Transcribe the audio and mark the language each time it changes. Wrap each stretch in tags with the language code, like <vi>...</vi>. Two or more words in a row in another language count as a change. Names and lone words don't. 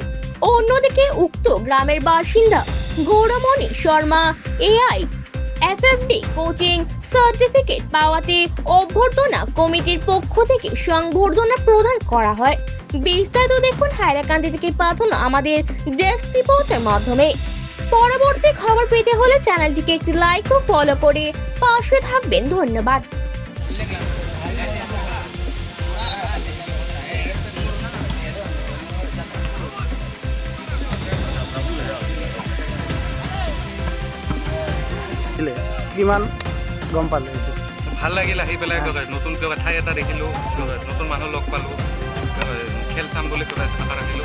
<bn>অন্যদিকে উক্ত গ্রামের বাসিন্দা গৌরমণি শর্মা এআই এফএফডি কোচিং সার্টিফিকেট পাওয়াতে অভ্যর্থনা কমিটির পক্ষ থেকে সংবর্ধনা প্রদান করা হয়। বিস্তারিত দেখুন হাইলাকান্দি থেকে পাঠানো আমাদের ডেস্ক রিপোর্টের মাধ্যমে। পরবর্তী খবর পেতে হলে চ্যানেলটিকে একটি লাইক ও ফলো করে পাশে থাকবেন। ধন্যবাদ।</bn> <as>কিমান গম পালে? ভাল লাগিল আহি পেলাই, নতুন ঠাই এটা দেখিলোঁ, নতুন মানুহ লগ পালোঁ, খেল চাম বুলি আশা ৰাখিলোঁ।</as>